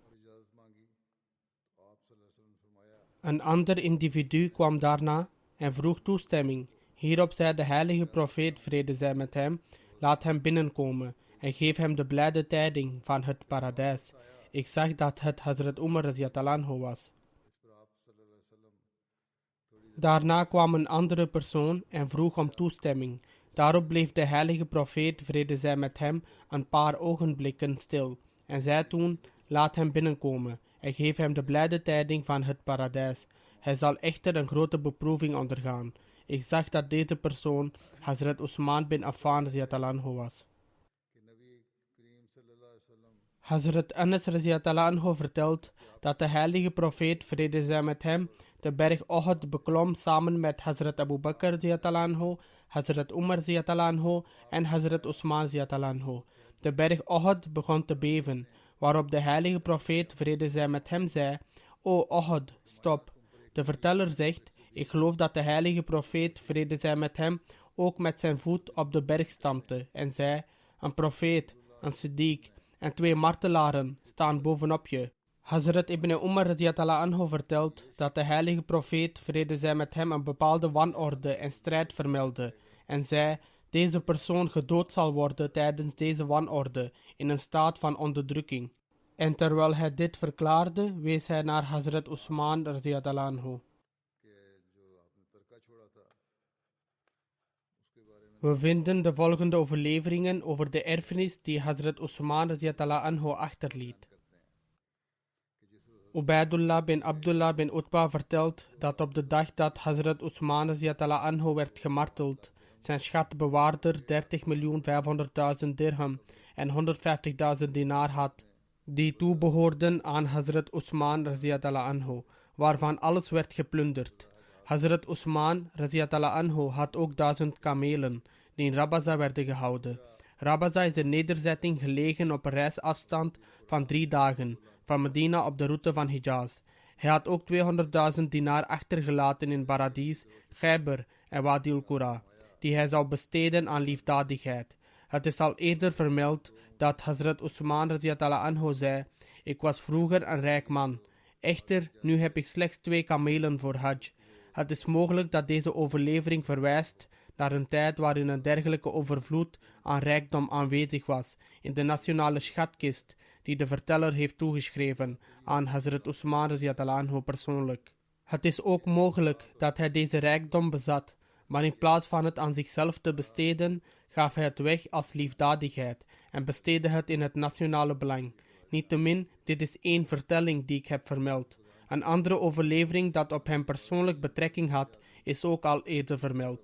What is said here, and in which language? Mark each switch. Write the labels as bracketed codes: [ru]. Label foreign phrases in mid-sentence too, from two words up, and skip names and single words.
[nl] Een ander individu kwam daarna en vroeg toestemming. Hierop zei de heilige profeet, vrede zij met hem: laat hem binnenkomen en geef hem de blijde tijding van het paradijs. Ik zag dat het Hazrat Umar [ar] رضي الله عنه [nl] was. Daarna kwam een andere persoon en vroeg om toestemming. Daarop bleef de heilige profeet, vrede zij met hem, een paar ogenblikken stil en zei toen: laat hem binnenkomen en geef hem de blijde tijding van het paradijs. Hij zal echter een grote beproeving ondergaan. Ik zag dat deze persoon Hazrat Usman bin Affan [ar] رضي الله عنه [nl] was. Hazrat Anas [ar] رضي الله عنه [nl] vertelt dat de heilige profeet, vrede zij met hem, de berg Uhud beklom samen met Hazrat Abu Bakr [ar] رضي الله عنه, [nl] Hazrat Umar [ar] رضي الله عنه [nl] en Hazrat Usman [ar] رضي الله عنه. [nl] De berg Uhud begon te beven, waarop de heilige profeet, vrede zij met hem, zei: O Uhud, stop. De verteller zegt: ik geloof dat de heilige profeet, vrede zij met hem, ook met zijn voet op de berg stampte en zei: een profeet, een siddiq en 2 martelaren staan bovenop je. Hazrat ibn Umar [ar] رضي الله عنه [nl] vertelt dat de heilige profeet, vrede zij met hem, een bepaalde wanorde en strijd vermeldde en zei: deze persoon gedood zal worden tijdens deze wanorde in een staat van onderdrukking. En terwijl hij dit verklaarde, wees hij naar Hazrat Usman [ar] رضي الله عنه. [nl] We vinden de volgende overleveringen over de erfenis die Hazrat Usman [ar] رضي الله عنه [nl] achterliet. Ubaidullah bin Abdullah bin Utbah vertelt dat op de dag dat Hazrat Usman [ar] رضي الله عنه [nl] werd gemarteld, zijn schatbewaarder 30.500.000 dirham en 150.000 dinar had, die toebehoorden aan Hazrat Usman [ar] رضي الله عنه, [nl] waarvan alles werd geplunderd. Hazrat Usman [ar] رضي الله عنه [nl] had ook 1000 kamelen, die in Rabaza werden gehouden. Rabaza is een nederzetting gelegen op een reisafstand van 3 dagen, van Medina op de route van Hijaz. Hij had ook 200.000 dinar achtergelaten in Paradis, Khaybar en Wadi al-Qura, die hij zou besteden aan liefdadigheid. Het is al eerder vermeld dat Hazrat Usman [ar] رضي الله عنه [nl] zei: ik was vroeger een rijk man. Echter, nu heb ik slechts 2 kamelen voor Hajj. Het is mogelijk dat deze overlevering verwijst naar een tijd waarin een dergelijke overvloed aan rijkdom aanwezig was in de nationale schatkist die de verteller heeft toegeschreven aan Hazrat Usman [ar] رضي الله عنه [nl] persoonlijk. Het is ook mogelijk dat hij deze rijkdom bezat, maar in plaats van het aan zichzelf te besteden, gaf hij het weg als liefdadigheid en besteedde het in het nationale belang. Niettemin, dit is 1 vertelling die ik heb vermeld. Een andere overlevering dat op hem persoonlijk betrekking had, is ook al eerder vermeld.